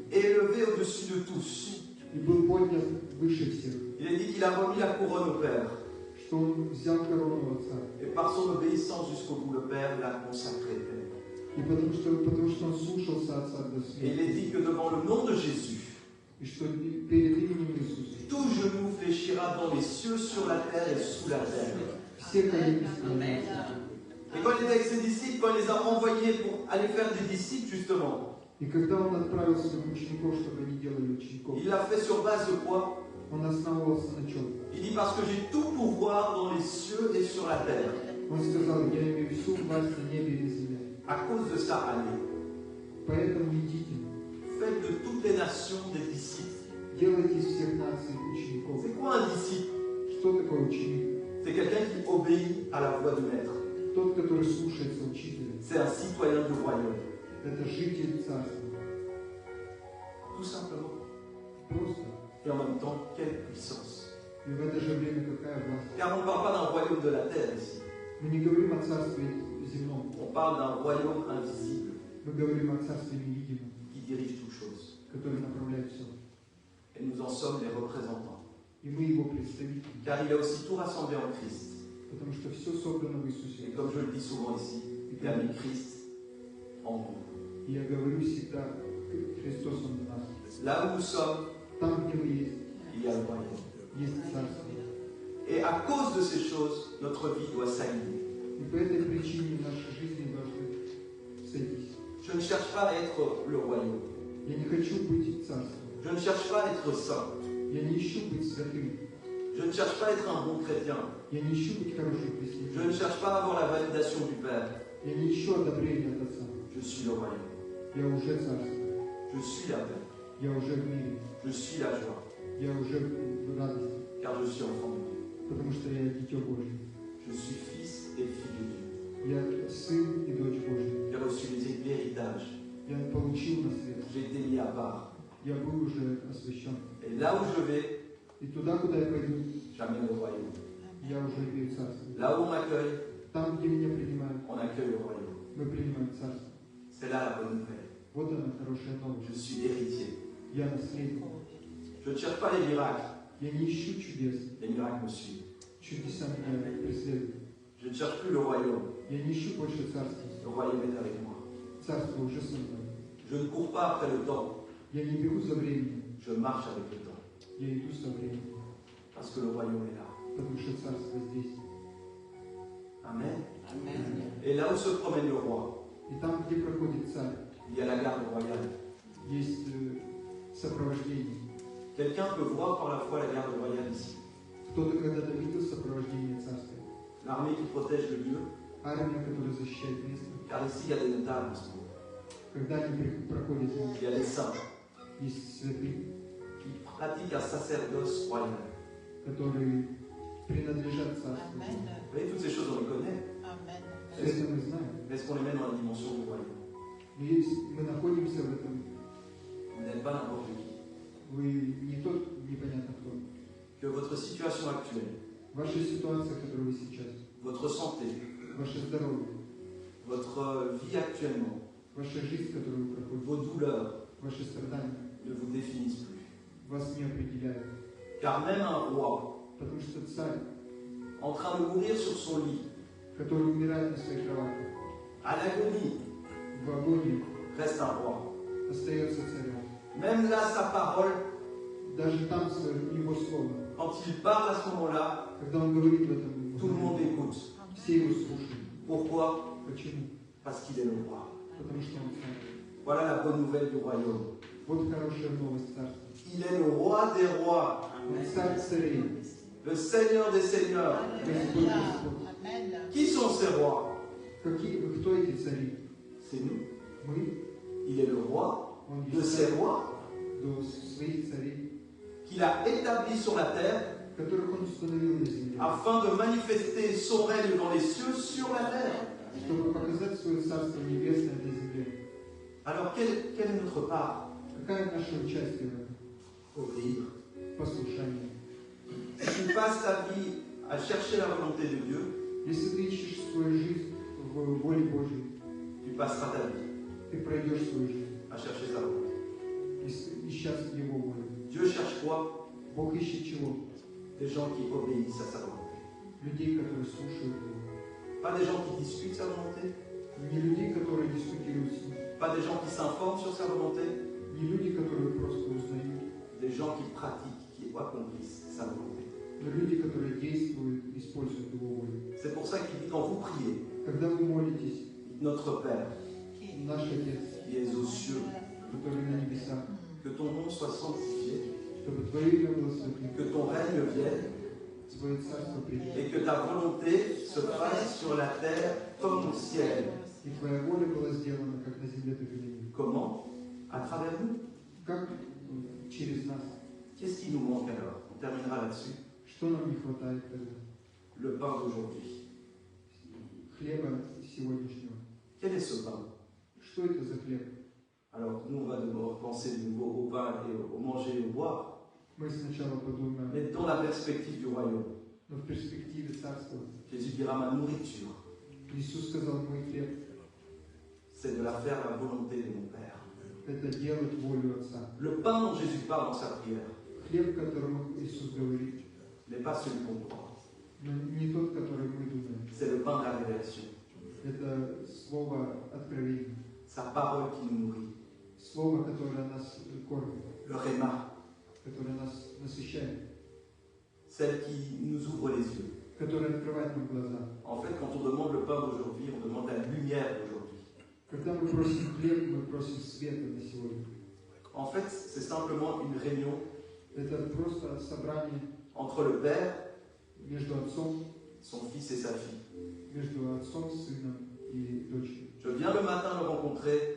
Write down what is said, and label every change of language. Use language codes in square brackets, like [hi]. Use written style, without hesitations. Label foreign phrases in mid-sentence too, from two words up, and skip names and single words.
[fr] Élevé au-dessus de tous. [ru] и был поднят выше всех, [fr] Il est dit qu'il a remis la couronne au Père. [ru] что он взял корону Отца. [fr] Et par son obéissance jusqu'au bout, le Père l'a consacré. [ru] И потому что он слушался Отца до [fr] Et il est [ru] смерти. [fr] dit que devant le nom de Jésus, [ru] И что перед именем Иисуса [fr] tout genou fléchira dans les cieux, sur la terre et sous la terre. [ru] все колени склонятся. [fr] Et quand il était avec ses disciples, quand il les a envoyés pour aller faire des disciples, justement, [ru] И когда он отправил своих учеников, чтобы они делали учеников, [fr] il l'a fait sur base de quoi? [ru] он основывался на чем? [fr] Il dit parce que j'ai tout pouvoir dans les cieux et sur la terre. [ru] Он сказал, я имею всю власть на небе и на земле. [fr] À cause de ça, allez, [ru] Поэтому идите, [fr] faites de toutes les nations des disciples. [ru] делайте из всех наций учеников. [fr] C'est quoi un disciple? [ru] Что такое ученик? [fr] C'est quelqu'un qui obéit à la voix du maître. [ru] Тот, который слушается учителя. [fr] C'est un citoyen du royaume. [ru] Это житель царства. [fr] Tout simplement. [ru] Просто. [fr] Et en même temps, quelle puissance. [ru] И в это же время какая власть? [fr] Car on ne parle pas d'un royaume de la terre ici. [ru] Мы не говорим о царстве земном. [fr] On parle d'un royaume invisible [ru] Мы говорим о царстве невидимом, [fr] qui dirige toutes choses. [ru] которое направляет все. [fr] Et nous en sommes les représentants. [ru] И мы его представители. [fr] Car il a aussi tout rassemblé en Christ. [ru] Потому что все создано в [fr] Et [ru] Иисусе. [fr] comme je le dis souvent ici, il a mis Christ en vous. [ru] И я говорю всегда, Христос Он в нас. [fr] Là où nous sommes, [ru] Там, где вы есть, [fr] il y a le royaume. [ru] есть царство. [fr] Et à cause de ces choses, notre vie doit s'aligner. [ru] И по этой причине наши жизни должны сойтись. [fr] Je ne cherche pas à être le royaume. [ru] Я не хочу быть царством. [fr] Je ne cherche pas à être saint. [ru] Я не ищу быть святым. [fr] Je ne cherche pas à être un bon chrétien. [ru] Я не ищу быть хорошим [fr] Je ne [ru] христианином. [fr] cherche pas à avoir la validation du Père. [ru] Я не ищу одобрения от Отца. [fr] Je suis le royaume. [ru] Я уже царство. [fr] Je suis la paix. [ru] Я уже в мире. [fr] Je suis la joie. [ru] Я уже в радости. [fr] Car je suis enfant de Dieu. [ru] Потому что я дитё Божье. [fr] Je suis fils et fille de Dieu. [ru] Я сын и дочь Божья. [fr] J'ai reçu l'héritage. [ru] Я получил наследство. [fr] J'ai été mis à part. [ru] Я был уже освящен. [fr] Et là où je vais, [ru] И туда, куда я пойду, [fr] j'amène le royaume. [ru] я уже имею царство. [fr] Là où on m'accueille, [ru] Там, где меня принимают, [fr] on accueille le royaume. [ru] мы принимаем царство. [fr] C'est là la bonne nouvelle. [ru] Вот она, хорошая новость. [fr] Je suis héritier. [ru] Я наследник. [fr] Je ne cherche pas les miracles. [ru] Я не ищу чудес. [fr] Les miracles me suivent. [ru] Чудеса меня преследуют. [fr] Je ne cherche plus le royaume. [ru] Я не ищу больше царства. [fr] Le royaume est avec moi. [ru] Царство уже со мной. [fr] Je ne cours pas après le temps. [ru] Я не бегу за временем. [fr] Je marche avec le temps. [ru] Я иду со временем. [fr] Parce que le royaume est là. [ru] Потому что царство здесь. [fr] Amen. [ru] Amen. [fr] Et là où se promène le roi, [ru] И там, где проходит царь, [fr] il y a la garde royale. [ru] есть сопровождение. [fr] Quelqu'un peut voir par la foi la garde royale ici. [ru] Кто-то когда-то видел сопровождение царства. [fr] L'armée qui protège le lieu. [ru] Армия, которая защищает место. [fr] Car ici, il y a des notables en ce moment. [ru] Когда они проходят, [fr] Il y a des saints [ru] есть святые, [fr] qui pratiquent un sacerdoce royal. [ru] которые принадлежат царству. [fr] Vous voyez, toutes ces choses, on les connaît. [ru] Amen. Все это мы знаем. [fr] Mais est-ce qu'on les met dans la dimension du royaume? [ru] Но если мы находимся в этом, [fr] Vous n'êtes pas n'importe qui. [ru] вы не тот непонятно кто. [fr] Que votre situation actuelle, [ru] Ваша ситуация, в которой вы сейчас, [fr] votre santé, [ru] ваше здоровье, [fr] votre vie actuellement, [ru] ваша жизнь, которую вы проходите, [fr] vos douleurs [ru] ваши страдания [fr] ne vous définissent plus. [ru] вас не определяют. [fr] Car même un roi, [ru] Потому что царь, [fr] en train de mourir sur son lit, [ru] который умирает на своей кровати, [fr] à l'agonie, [ru] в агонии, [fr] reste un roi. [ru] остается царем. [fr] Même là, sa parole, [ru] Даже там его слово, [fr] quand il parle à ce moment-là, [ru] когда он говорит в этом, [fr] tout le monde écoute. [ru] все его слушают. [fr] Pourquoi? [ru] Почему? [fr] Parce qu'il est le roi. [ru] Потому что он царь. [fr] Voilà la bonne nouvelle du royaume. [ru] Вот хорошая новость царства. [fr] Il est le roi des rois, [ru] Он царь царей, [fr] le seigneur des seigneurs. [ru] Господь Господь. Amen. [fr] Qui sont ces rois? [ru] Кто эти цари? [fr] C'est nous. [ru] Мы, [fr] Il est le roi [ru] он [fr] de [ru] есть [fr] ces [ru] царь [fr] rois [ru] до своих царей, [fr] qu'il a établis sur la terre [ru] которых он установил на земле, [fr] afin de manifester son règne dans les cieux sur la terre. [ru] чтобы показать свое царство небесное на земле. [fr] Alors, quelle est notre part? [ru] Какое наше участие в этом? [fr] Obéir. [ru] Послушание. [fr] Si tu passes ta vie à chercher la volonté de Dieu, [ru] Если ты ищешь свою жизнь в воле Божьей, [fr] tu passeras ta vie [ru] ты пройдешь свою жизнь, [fr] à chercher sa volonté. [ru] ища Его волю. [fr] Dieu cherche quoi? [ru] Бог ищет чего? [fr] Des gens qui obéissent à sa volonté. [ru] Людей, которые слушают Его. [fr] Pas des gens qui discutent sa volonté, [ru] Не людей, которые дискутируют с Ним. [fr] pas des gens qui s'informent sur sa volonté, [ru] Не люди, которые просто узнают. [fr] des gens qui pratiquent, qui accomplissent sa volonté. [ru] Но люди, которые действуют, используют Его волю. [fr] C'est pour ça qu'il dit quand vous priez, [ru] Когда вы молитесь, [fr] notre Père, [ru] наш Отец, [fr] qui es aux cieux, [ru] который на небесах, [fr] que ton nom soit sanctifié, [ru] чтобы Твое имя было святым, [fr] que ton règne vienne [ru] Твое царство придет, [fr] et que ta volonté se fasse sur la terre comme au ciel. [ru] и Твоя воля была сделана, как на земле, так и на небе. [fr] Comment? À travers nous. [ru] Как через нас. [fr] Qu'est-ce qui nous manque alors? On terminera là-dessus. [ru] Что нам не хватает тогда? [fr] Le pain d'aujourd'hui. [ru] Хлеба сегодняшнего. [fr] Quel est ce pain? [ru] Что это за хлеб? [fr] Alors, nous, on va devoir penser de nouveau au pain et au manger et au boire, [ru] Мы сначала подумаем, [fr] mais dans la perspective du royaume. [ru] но в перспективе царства. [fr] Jésus dira ma nourriture, [ru] Иисус сказал, мой хлеб [fr] c'est de la faire la volonté de mon Père. – [ru] это делать волю Отца. [fr] Le pain dont Jésus parle dans sa prière [ru] Хлеб, которому Иисус говорит, [fr] n'est pas celui qu'on croit. [ru] но не тот, который мы думаем. [fr] C'est le pain de la révélation. [ru] Это слово откровения. [fr] Sa parole qui nous nourrit. [ru] Слово, которое нас кормит, [fr] Le réma, [ru] которое нас насыщает, [fr] celle qui nous ouvre les yeux. [ru] которое открывает нам глаза. [fr] En fait, quand on demande le pain d'aujourd'hui, on demande la lumière d'aujourd'hui. [ru] Когда мы просим хлеб, мы просим света на сегодня. [fr] En fait, c'est simplement une réunion [ru] Это просто собрание [fr] entre le Père, [ru] между Отцом, [fr] son Fils et sa fille. [ru] между Отцом, Сыном и Дочерью. [fr] Je viens le matin le rencontrer,